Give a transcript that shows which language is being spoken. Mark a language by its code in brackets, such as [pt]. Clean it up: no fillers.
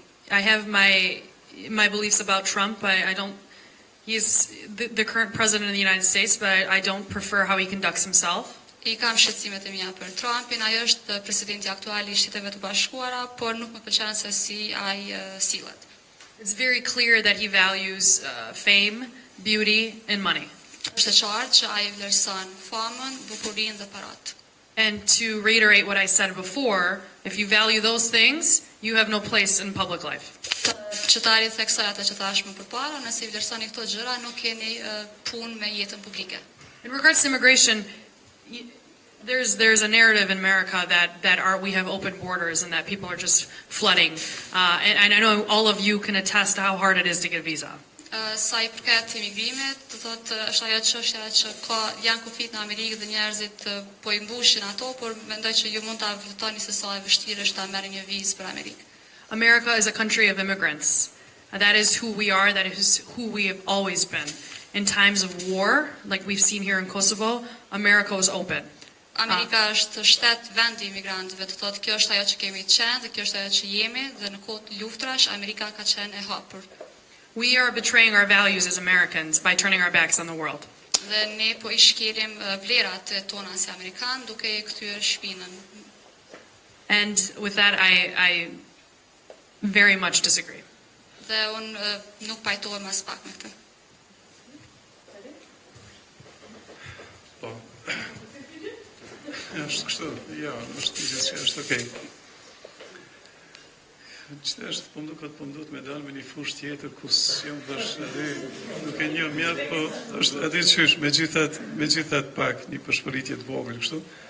[en] I have my beliefs about Trump. I don't. He's the current president of the United States, but I don't prefer how he conducts himself. [sq] I kam shqetësimet e mia për Trumpin, ai është presidenti aktual I Shteteve të Bashkuara, por nuk më pëlqen se si ai sillet. [en] It's very clear that he values fame, beauty, and money. [sq] Është e qartë që ai vlerëson famën, bukurinë dhe paratë. [en] And to reiterate what I said before, if you value those things, you have no place in public life. [sq] Që ta ritheksoj atë që thash më përpara, nëse I vlerësoni këto gjëra, nuk keni punë me jetën publike. [en] In regards to immigration, there's a narrative in America that we have open borders and that people are just flooding. And I know all of you can attest to how hard it is to get a visa. [sq] Sa I përket imigrimit, do thotë është ajo çështja që janë kufit në Amerikë dhe njerëzit po I mbushin ato, por mendoj që ju mund ta vlerësoni se sa e vështirë është ta merrni një vizë për Amerikë. [en] America is a country of immigrants. That is who we are, that is who we have always been. In times of war, like we've seen here in Kosovo, America was open. [sq] Amerika është shtet vend I imigrantëve, do thotë kjo është ajo që kemi qenë dhe kjo është ajo që jemi dhe në kohë luftrash Amerika ka qenë e hapur. [en] We are betraying our values as Americans by turning our backs on the world. [sq] Dhe ne po I shkelim vlerat tona si amerikan duke I kthyer shpinën. [en] And with that I very much disagree. [sq] Dhe unë nuk pajtohem as pak me këtë. Po. Është kështu, ja, është okay. Qëtë është, po mduket me dalë me një fush tjetër, ku s'jom dhash edhe, nuk e një mjatë, po është edhe qysh, me gjithat pak një përshpëritje të vogël, kështu.